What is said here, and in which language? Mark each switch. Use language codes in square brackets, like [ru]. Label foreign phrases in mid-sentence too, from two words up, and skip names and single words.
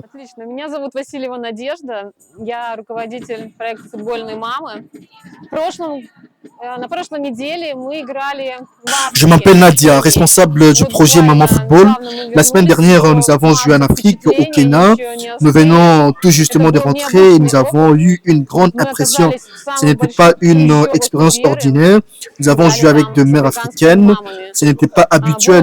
[ru] Меня зовут Васильева Надежда, я руководитель проекта «Футбольные мамы». На прошлой неделе мы играли в Африке. [fr] Je m'appelle Nadia, responsable du projet Maman Football. La semaine dernière, nous avons joué en Afrique, au Kenya. Nous venons tout justement de rentrer et nous avons eu une grande impression. Ce n'était pas une expérience ordinaire. Nous avons joué avec de mères africaines. Ce n'était pas habituel.